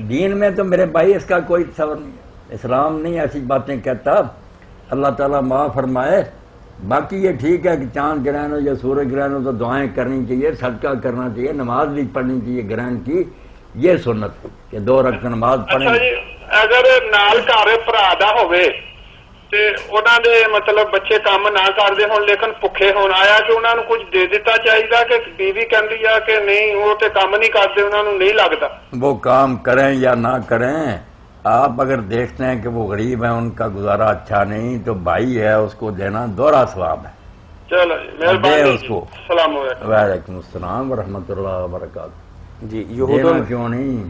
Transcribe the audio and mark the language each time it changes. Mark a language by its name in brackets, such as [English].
[Urdu] دین میں تو میرے بھائی اس کا کوئی تصور نہیں ہے، اسلام نہیں ایسی باتیں کہتا، اللہ تعالیٰ معاف فرمائے. باقی یہ ٹھیک ہے کہ چاند گرہن ہو یا سورج گرہن ہو تو دعائیں کرنی چاہیے، صدقہ کرنا چاہیے، نماز بھی پڑھنی چاہیے گرہن کی، یہ سنت کہ 2 رکعت نماز پڑھیں. [Punjabi] اچھا جی، اگر نال گھر پرادا ہوئے تے انہاں دے مطلب بچے کام نہ کردے ہون لیکن بھکھے ہون، آیا کہ انہاں نوں کچھ دے دیتا چاہیے کہ بیوی کہندی ہے کہ نہیں وہ تے کام نہیں کردے، انہاں نوں نہیں لگدا. [Urdu] وہ کام کریں یا نہ کریں، آپ اگر دیکھتے ہیں کہ وہ غریب ہیں، ان کا گزارا اچھا نہیں، تو بھائی ہے اس کو دینا دوہرا ثواب ہے. چلو جی، مہربانی اس کو. السلام علیکم. وعلیکم السلام ورحمۃ اللہ وبرکاتہ. جی دینا کیوں نہیں؟